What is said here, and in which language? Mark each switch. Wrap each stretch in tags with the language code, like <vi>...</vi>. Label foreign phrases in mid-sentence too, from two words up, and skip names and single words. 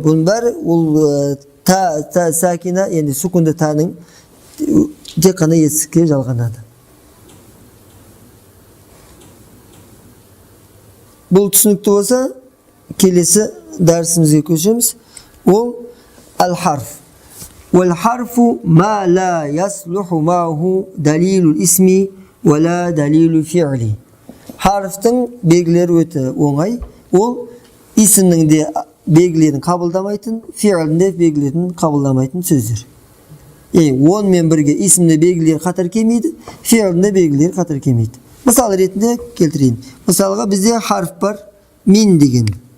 <kk>Бұның бәрі ол та сакина, енді сүкінді таның тек қана етістікке жалғанады. Бұл түсінікті болса, келесі дәрісімізге көшеміз. Ол ал-харф.</kk> <ar>والحرف ما لا يصلح معه دليل الاسم ولا دليل الفعل.</ar> <kk>Харфтың белгілері өте оңай. Ол исімнің де белгілерін қабылдамайтын, фи'лдің де белгілерін қабылдамайтын сөздер. Онымен бірге исімде белгілер қатар келмейді, фи'лдің де белгілер қатар келмейді. Мысал ретінде келтірейін. Мысалға бізде харф бар, мин деген.</kk>